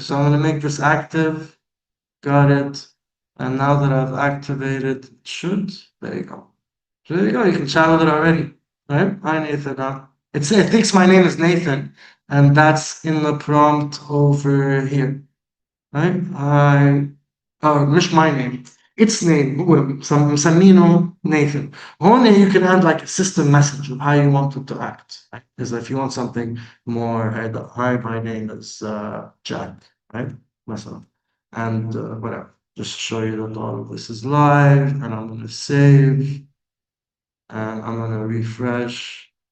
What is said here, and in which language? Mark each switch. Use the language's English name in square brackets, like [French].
[English] So I'm gonna make this active. Got it. And now that I've activated, it should. There you go. So there you go. You can chat with it already. Right? Hi, Nathan. It thinks my name is Nathan, and that's in the prompt over here. Right? [Arabic] مش [English] my name. Its name. [Arabic] هو مسمينه Nathan. هون [English] you can add like a system message of how you want it to act. Right? Because if you want something more, hi, my name is Jack. Right? [Arabic] مثلا. [English] And whatever. Just to show you that all of this is live, and I'm going to save, and I'm going to refresh.